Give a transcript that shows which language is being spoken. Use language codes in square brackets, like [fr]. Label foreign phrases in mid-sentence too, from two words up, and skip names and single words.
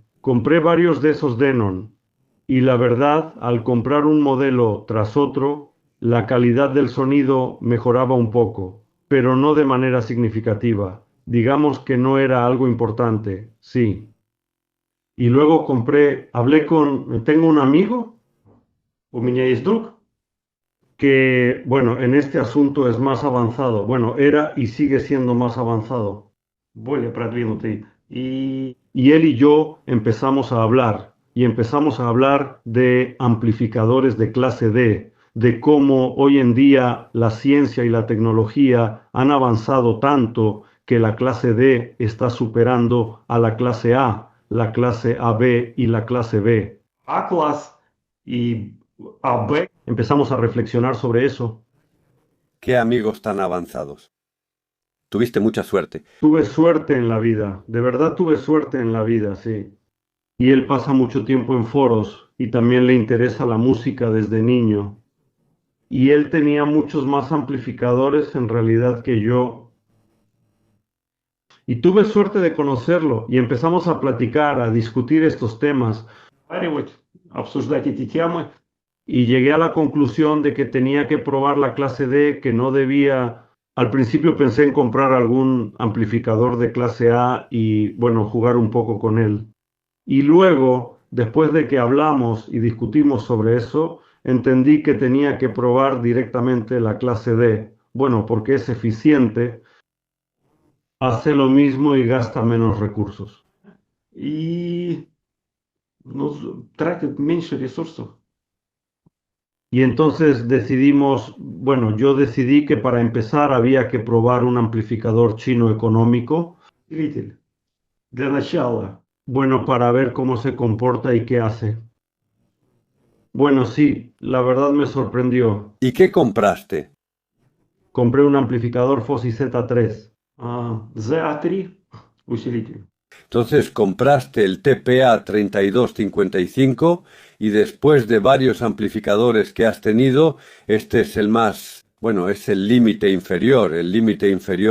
[es] Compré varios de esos Denon y la verdad, al comprar un modelo tras otro, la calidad del sonido mejoraba un poco, pero no de manera significativa. Digamos que no era algo importante, sí. Y luego tengo un amigo [ru] У меня есть друг, [es] que, bueno, en este asunto es más avanzado. Bueno, era y sigue siendo más avanzado. [ru] более продвинутый, и [es] Y él y yo empezamos a hablar, y empezamos a hablar de amplificadores de clase D, de cómo hoy en día la ciencia y la tecnología han avanzado tanto que la clase D está superando a la clase AB y la clase B. [ru] А-класс, и АБ. [es] Empezamos a reflexionar sobre eso. Qué amigos tan avanzados. Tuviste mucha suerte. Tuve suerte en la vida, de verdad tuve suerte en la vida, sí. Y él pasa mucho tiempo en foros y también le interesa la música desde niño. Y él tenía muchos más amplificadores en realidad que yo. Y tuve suerte de conocerlo y empezamos a platicar, a discutir estos temas. [ru] Разговаривать, обсуждать эти темы. [es] Y llegué a la conclusión de que tenía que probar la clase D, que no debía. Al principio pensé en comprar algún amplificador de clase A y, bueno, jugar un poco con él. Y luego, después de que hablamos y discutimos sobre eso, entendí que tenía que probar directamente la clase D. Bueno, porque es eficiente, hace lo mismo y gasta menos recursos. [ru] И ну, тратит меньше ресурсов. [es] Y entonces decidimos, bueno, yo decidí que para empezar había que probar un amplificador chino económico, [ru] Зритель. Для начала. [es] bueno, para ver cómo se comporta y qué hace. Bueno, sí, la verdad me sorprendió. ¿Y qué compraste? Compré un amplificador Fosi Z3. [ru] ZA3 усилитель. [es] Entonces compraste el TPA 3255 y después de varios amplificadores que has tenido, este es el más, bueno, es el límite inferior normal.